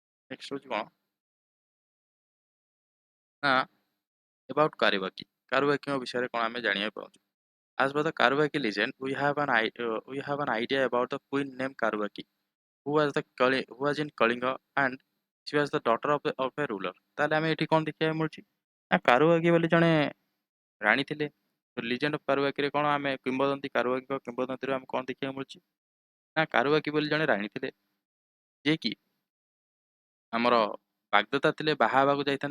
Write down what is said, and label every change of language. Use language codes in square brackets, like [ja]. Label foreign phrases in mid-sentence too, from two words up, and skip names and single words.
[or] ନେକ୍ସଟ ହେଉଛି କ'ଣ ନା about Karivaki. Karivaki ବିଷୟରେ କ'ଣ ଆମେ ଜାଣିବାକୁ ପାଉଛୁ? [en] As per the Karivaki legend, we have an idea about the queen named Karivaki, who was in Kalinga and she was the daughter of a ruler. [or] ତାହେଲେ ଆମେ ଏଠି କ'ଣ ଦେଖିବାକୁ ମିଳୁଛି ନା କାରୁବାକି ବୋଲି ଜଣେ ରାଣୀ ଥିଲେ। [en] legend of Karuvaki-re [or] କ'ଣ ଆମେ କିମ୍ବଦନ୍ତୀ କାରୁବାକିଙ୍କ କିମ୍ବଦନ୍ତୀରୁ ଆମେ କ'ଣ ଦେଖିବାକୁ ମିଳୁଛି ନା କାରୁବାକି ବୋଲି ଜଣେ ରାଣୀ ଥିଲେ ଯିଏକି ଆମର ବାଗ୍ଦତ୍ତା ଥିଲେ, ବାହା ହେବାକୁ ଯାଇଥାନ୍ତେ।